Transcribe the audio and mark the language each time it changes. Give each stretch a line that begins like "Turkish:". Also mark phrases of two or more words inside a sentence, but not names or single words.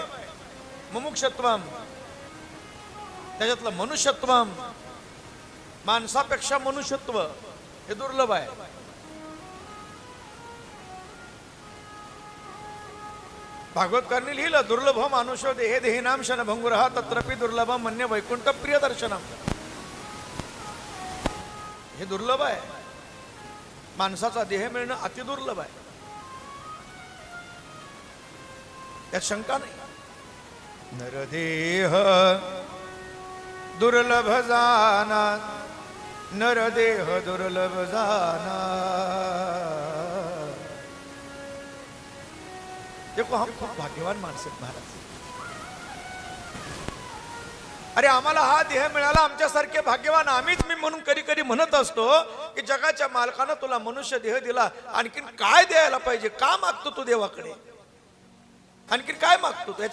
Marathi: मुमुक्षत्वम, त्याच्यातलं मनुष्यत्वम, माणसापेक्षा मनुष्यत्व हे दुर्लभ आहे. भागवतकारने लिहिलं,
Sanskrit: दुर्लभ मानुष्य देहे देहिनाम क्षणभंगुरः तत्रपि दुर्लभ मन्य वैकुंठ प्रिय दर्शनम.
Marathi: हे दुर्लभ आहे. माणसाचा देह मिळणं अति दुर्लभ आहे, त्यात शंका नाही.
Hindi: नरदेह दुर्लभ जाना, नरदेह दुर्लभ जाना। देखो हम
Marathi: खूप भाग्यवान माणसं आहेत महाराज. अरे आम्हाला हा देह मिळाला, आमच्यासारखे भाग्यवान आम्हीच. मी म्हणून कधी कधी म्हणत असतो की जगाच्या मालकानं तुला मनुष्य देह दिला, आणखीन काय द्यायला पाहिजे? का मागतो तू देवाकडे? आणखीन काय मागतो तू?